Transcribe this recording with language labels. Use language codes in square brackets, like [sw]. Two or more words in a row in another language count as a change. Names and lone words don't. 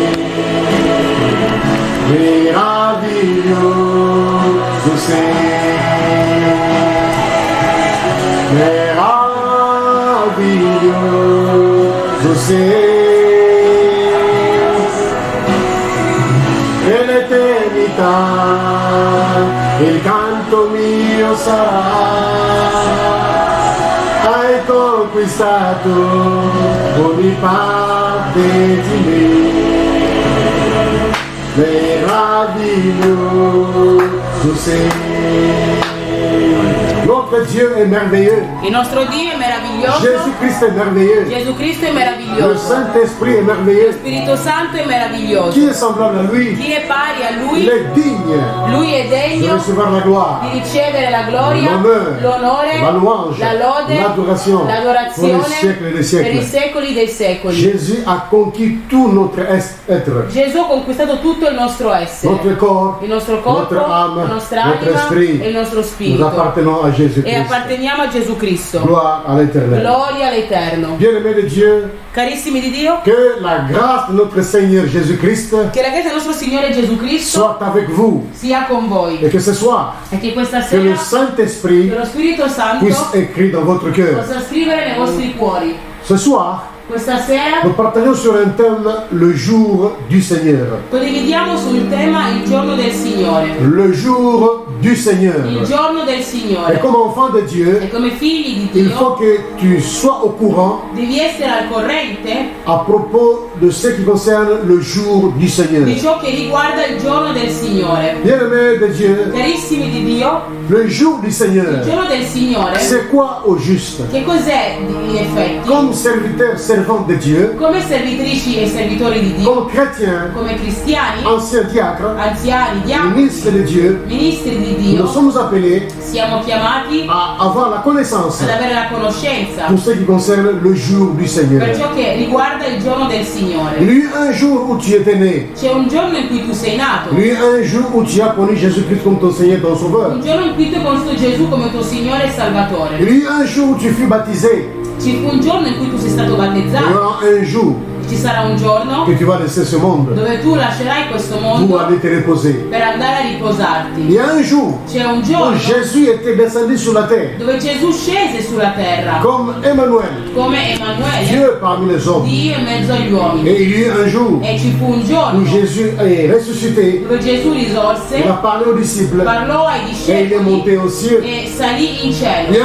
[it] Meraviglioso sei, meraviglioso sei, e l'eternità il canto mio sarà. Hai conquistato ogni parte di me. Meraviglioso sei. [fr] Notre Dieu est merveilleux. [it] Il nostro Dio è meraviglioso. [fr] Jésus-Christ est merveilleux. [it] Gesù Cristo è [fr] Le [it] meraviglioso. [fr] Saint-Esprit est [it] Lo [fr] merveilleux. [it] Spirito Santo è meraviglioso. [fr] Qui est semblable à lui? [it] Chi è pari a [fr] Il [it] Lui? [fr] est digne [it] Lui è [fr] de [it] degno [fr] recevoir la gloire, [it] di ricevere la gloria, [fr] l'honneur, [it] l'onore, [fr] la louange, [it] la lode, [fr] l'adoration pour les [it] l'adorazione [fr] siècles et des [it] per i [fr] siècles. [it] secoli dei secoli. [fr] Jésus a conquis tout notre être, [it] Gesù ha conquistato tutto il nostro essere, [fr] notre corps, [it] il nostro corpo, [fr] notre âme, [it] la nostra [fr] notre [it] anima [fr] esprit. [it] e il nostro [fr] Nous [it] spirito. [fr] appartenons à [it] E [fr] Jésus-Christ. [it] apparteniamo a Gesù Cristo. [fr] Gloire à l'Éternel. [it] Gloria all'Eterno. [fr] Bien-aimés de Dieu, [it] Carissimi di Dio, [fr] que la grâce de notre Seigneur Jésus-Christ [it] che la grazia del nostro Signore Gesù Cristo [fr] soit avec vous [it] sia con voi [fr] et que ce soir, [it] e che questa [fr] que le [it] sera [fr] Saint-Esprit [it] che lo Spirito Santo [fr] puisse écrire dans votre cœur. [it] possa scrivere nei vostri cuori. [fr] Ce soir, [it] Questa sera [fr] nous partageons sur un thème, le jour du Seigneur. [it] condividiamo sul tema il giorno del Signore. [fr] Le jour du Seigneur. [it] Il giorno del [fr] Et [it] Signore. [fr] comme enfant de Dieu, [it] E come figli di [fr] il faut [it] Dio [fr] que tu sois au courant [it] devi essere al corrente [fr] à propos de ce qui concerne le jour du Seigneur. [it] di ciò che riguarda il giorno del Signore. [fr] Bien-aimés de Dieu, [it] Carissimi di Dio, [fr] le jour du [it] il [fr] Seigneur, [it] giorno del Signore [fr] c'est quoi au juste? [it] che cos'è in effetti? [fr] Comme serviteur, servante de Dieu, [it] Come servitrici e servitori di Dio, [fr] comme chrétien, [it] come cristiani, [fr] ancien diacre, [it] anziani, diavoli, [fr] ministre de Dieu, [it] ministri di [fr] nous [it] Dio, [fr] sommes appelés [it] siamo chiamati [fr] à avoir la connaissance [it] ad avere la conoscenza [fr] pour ce qui concerne le jour du Seigneur. [it] per ciò che riguarda il giorno del Signore. [fr] Il y a eu un jour où tu étais né. [it] C'è un giorno in cui tu sei nato, [fr] Il y a eu un jour où tu as connu Jésus-Christ comme ton Seigneur, ton Sauveur. [it] un giorno in cui tu hai conosciuto Gesù come tuo Signore e Salvatore. [fr] Il y a eu un jour où tu fus baptisé. [it] Ci fu un giorno in cui tu sei stato [fr] Il y [it] battezzato. [fr] aura un jour [it] Ci sarà un giorno [fr] que tu vas laisser ce monde [it] dove tu lascerai questo [fr] pour [it] mondo [fr] aller te reposer. [it] per andare a [fr] Il y [it] riposarti. [fr] a un jour [it] C'è un [fr] où [it] giorno [fr] Jésus était descendu sur la terre [it] dove Gesù scese sulla terra [fr] comme Emmanuel, [it] come Emanuele, [fr] Dieu parmi les hommes. [it] Dio in mezzo agli uomini. [fr] Et il y a eu un jour [it] E ci fu un [fr] où [it] giorno [fr] Jésus est ressuscité. [it] dove Gesù risorse, [fr] Il a parlé aux disciples [it] parlò ai [fr] et il est [it] discepoli [fr] monté aux cieux. [it] e salì in [fr] Il y [it] cielo.